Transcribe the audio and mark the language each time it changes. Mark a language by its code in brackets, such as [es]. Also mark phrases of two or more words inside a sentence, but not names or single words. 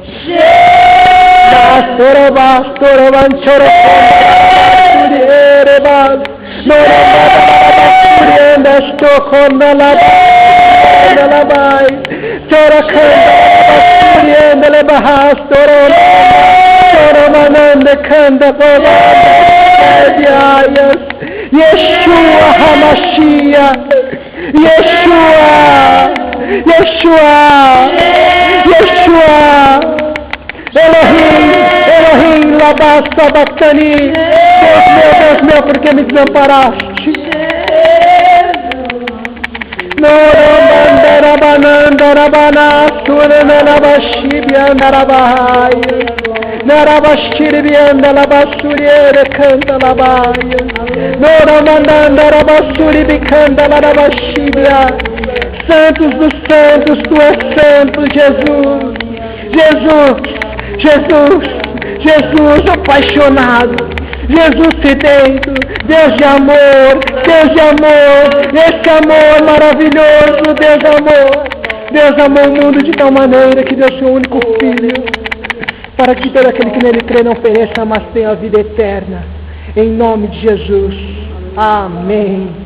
[pt] Nastorabas, Toraban, Choroban, Suriê, Rebas. Norabas, Suriê, Nastokonda, Labai. Torakanda, Suriê, Delebahas, Toramananda, Kanda, Boba. Yeshua HaMashiach, Yeshua, Elohim, Labá, Sabatani. Deus meu, por que me desamparaste? Norabandarabana, Suranabashibyandarabahai. Narabashiribiandalabasuriere canta labaia. Noramandarabasuribicandalarabashibia. Santos dos santos, tu és santo, Jesus apaixonado, Jesus sedento, Deus de amor, esse amor maravilhoso, Deus amou o mundo de tal maneira que deu seu único Filho, para que todo aquele que nele crê não pereça, mas tenha a vida eterna, em nome de Jesus, amém.